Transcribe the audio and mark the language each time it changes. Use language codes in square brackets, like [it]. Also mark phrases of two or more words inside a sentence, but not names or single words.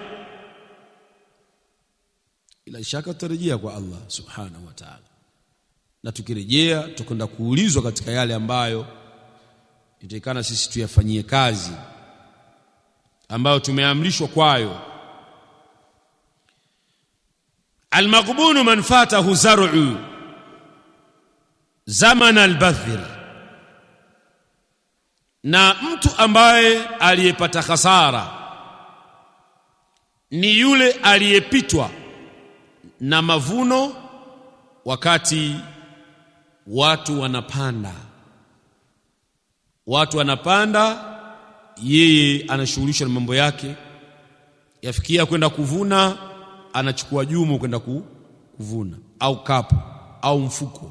[sw] Ila shaka tutarejea kwa Allah [ar] سبحانه وتعالى, [sw] na tukirejea tukwenda kuulizwa katika yale ambayo itakana sisi tuyafanyie kazi, ambayo tumeamrishwa kwayo. [ar] المغبون من فاته زرع زمان البذر, [sw] na mtu ambaye aliyepata hasara ni yule aliyepitwa na mavuno wakati watu wanapanda, yeye anashughulisha na mambo yake, yafikia kwenda kuvuna, anachukua jumu kwenda kuvuna, au kapu au mfuko.